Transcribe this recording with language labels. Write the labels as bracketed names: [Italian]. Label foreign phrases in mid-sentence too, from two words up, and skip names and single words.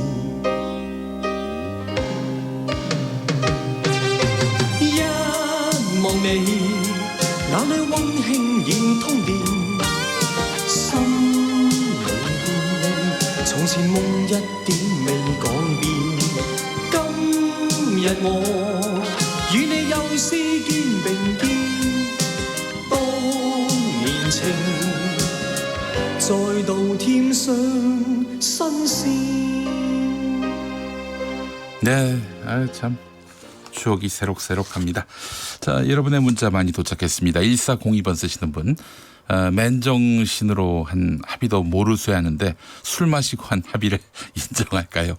[Cantonese] 一望你，眼裏溫馨已通電，心裏邊從前夢一點未改變。今日我與你又思肩并肩，當年情再度添上新鮮。 [Korean] 네, 참 추억이 새록새록합니다. 자, 여러분의 문자 많이 도착했습니다. 1402번 쓰시는 분. 맨정신으로 한 합의도 모르쇠 하는데 술 마시고 한 합의를 인정할까요?